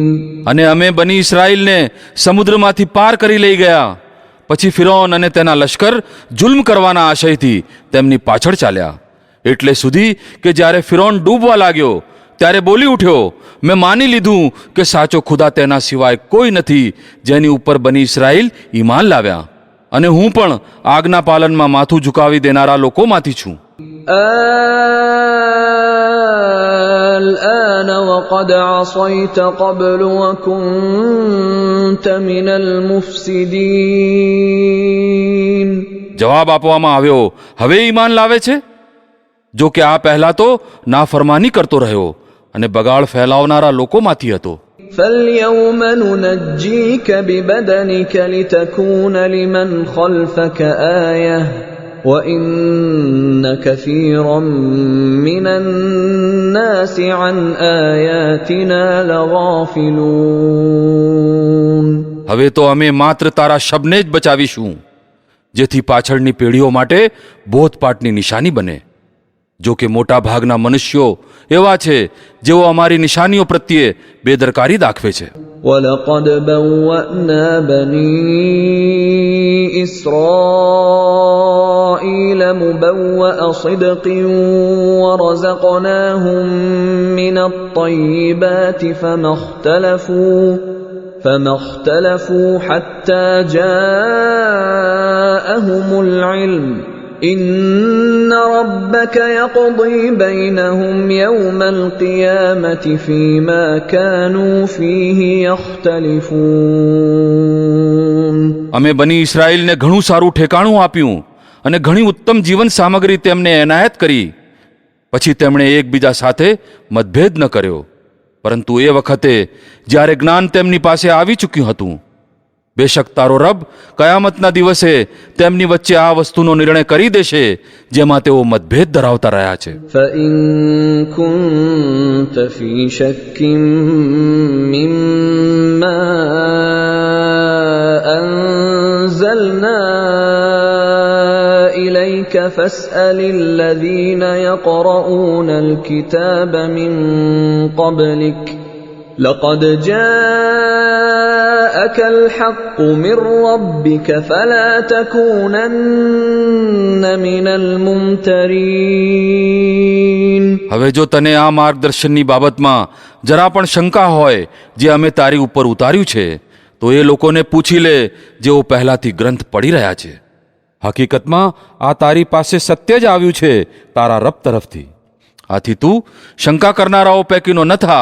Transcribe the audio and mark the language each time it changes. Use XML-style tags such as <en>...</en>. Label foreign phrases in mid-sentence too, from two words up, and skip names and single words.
<gu>અને અમે બની ઇસ્રાઈલને સમુદ્રમાંથી પાર કરી લઈ ગયા. પછી ફિરૌન અને તેના લશ્કર જુલ્મ કરવાના આશયથી તેમની પાછળ ચાલ્યા, એટલે સુધી કે જ્યારે ફિરૌન ડૂબવા લાગ્યો ત્યારે બોલી ઉઠ્યો, મેં માની લીધું કે સાચો ખુદા તેના સિવાય કોઈ નથી જેની ઉપર બની ઇસ્રાઈલ ઈમાન લાવ્યા, અને હું પણ આજ્ઞા પાલનમાં માથું ઝુકાવી દેનારા લોકોમાંથી છું.</gu> <ar>الآن وقد عصيت قبل وكنت من المفسدين.</ar> <gu>જવાબ આપવામાં આવ્યો, હવે ઈમાન લાવે છે? જો કે આ પહેલા તો નાફરમાની કરતો રહ્યો અને બગાડ ફેલાવનારા લોકોમાંથી હતો.</gu> <ar>فاليوم ننجيك ببدنك لتكون لمن خلفك آية وإن كثيرا من الناس عن آياتنا لغافلون.</ar> <gu>હવે તો અમે માત્ર તારા શબને જ બચાવીશું, જેથી પાછળની પેઢીઓ માટે બોધપાઠની નિશાની બને. જો કે મોટા ભાગના મનુષ્યો એવા છે જેઓ અમારી નિશાનીઓ પ્રત્યે બેદરકારી દાખવે છે.</gu> <ar>وَلَقَدْ بَوَّأْنَا بَنِي إِسْرَائِيلَ مُبَوَّأَ صِدْقٍ وَرَزَقْنَاهُم مِّنَ الطَّيِّبَاتِ فَمَا اخْتَلَفُوا حَتَّى جَاءَهُمُ الْعِلْمُ إِنَّ رَبَّكَ يَقْضِي بَيْنَهُمْ يَوْمَ الْقِيَامَةِ فِيمَا كَانُوا فِيهِ يَخْتَلِفُونَ.</ar> <gu>અમે બની ઇસ્રાઈલને ઘણું સારું ઠેકાણું આપ્યું અને ઘણી ઉત્તમ જીવન સામગ્રી તેમને એનાયત કરી. પછી તેમણે એકબીજા સાથે મતભેદ ન કર્યો, પરંતુ એ વખતે જ્યારે જ્ઞાન તેમની પાસે આવી ચૂક્યું હતું. બેશક તારો રબ કયામતના દિવસે તેમની વચ્ચે આ વસ્તુનો નિર્ણય કરી દેશે જેમાં તેઓ મતભેદ ધરાવતા રહ્યા છે.</gu> <ar>فَإِن كُنتَ فِي شَكٍّ مِّمَّا أَنزَلْنَا إِلَيْكَ فَاسْأَلِ الَّذِينَ يَقْرَؤُونَ الْكِتَابَ مِن قَبْلِكَ لقد جاءك الحق من ربك فلا تكونن من الممترين.</ar> <gu>હવે જો તને આ માર્ગદર્શનની બાબતમાં જરા પણ શંકા હોય જે અમે તારી ઉપર ઉતાર્યું છે, તો એ લોકોને પૂછી લે જેઓ પહેલાથી ગ્રંથ પઢી રહ્યા છે. હકીકતમાં આ તારી પાસે સત્ય જ આવ્યું છે તારા રબ તરફથી. આથી તું શંકા કરનારાઓ પૈકીનો ન થા.</gu>